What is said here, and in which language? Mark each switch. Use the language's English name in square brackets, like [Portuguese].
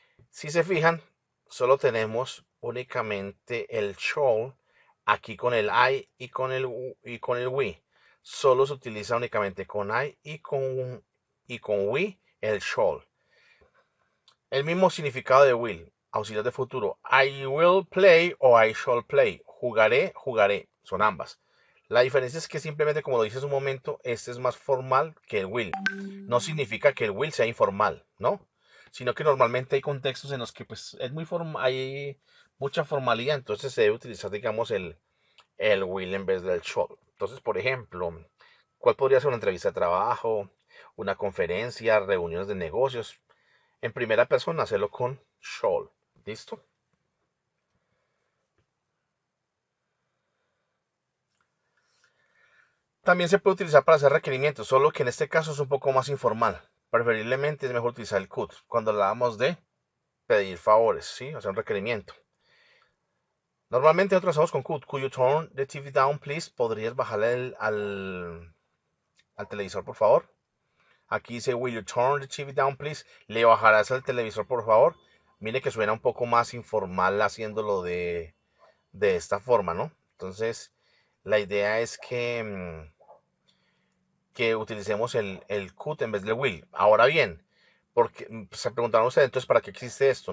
[Spanish] Si se fijan, solo tenemos únicamente el shall aquí con el I y con el we. Solo se utiliza únicamente con I y con we el shall. El mismo significado de will, auxiliar de futuro. [English] I will play o I shall play. [Spanish] Jugaré, jugaré. Son ambas. La diferencia es que simplemente, como lo dice hace un momento, este es más formal que el will. No significa que el will sea informal, ¿no? Sino que normalmente hay contextos en los que pues es muy hay mucha formalidad, entonces se debe utilizar, digamos, el will en vez del shall. Entonces, por ejemplo, ¿cuál podría ser una entrevista de trabajo, una conferencia, reuniones de negocios? En primera persona, hacerlo con shall. ¿Listo? También se puede utilizar para hacer requerimientos, solo que en este caso es un poco más informal. Preferiblemente es mejor utilizar el could cuando hablamos de pedir favores, ¿sí? O sea, un requerimiento. Normalmente nosotros hacemos con could. [English] Could you turn the TV down, please? [Spanish] ¿Podrías bajarle al televisor, por favor? Aquí dice, [English] will you turn the TV down, please? [Spanish] ¿Le bajarás al televisor, por favor? Mire que suena un poco más informal haciéndolo de esta forma, ¿no? Entonces, la idea es que utilicemos el could en vez del will. Ahora bien, porque se preguntaron ustedes, entonces, ¿para qué existe esto?